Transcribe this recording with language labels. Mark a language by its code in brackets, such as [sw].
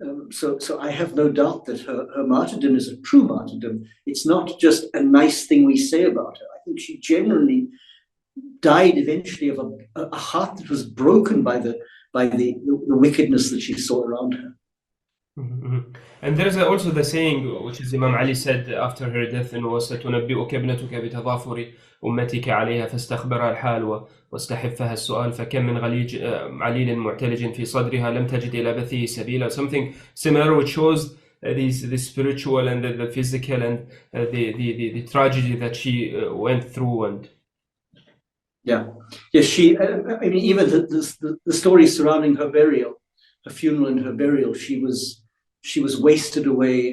[en] So I have no doubt that her martyrdom is a true martyrdom. It's not just a nice thing we say about her. I think she genuinely died eventually of a heart that was broken by the wickedness that she saw around her. And there is also the saying which is Imam Ali said after her death, and was [ar] ستنبئك ابنتك بتضافر أمتك عليها فاستخبرها الحال واستحفها السؤال فكم من عليل معتلج في صدرها لم تجد إلى بثه سبيلا. [en] Something similar, which shows the spiritual and the physical and the tragedy that she went through. And she I mean, even the story surrounding her burial, her funeral and her burial, she was wasted away.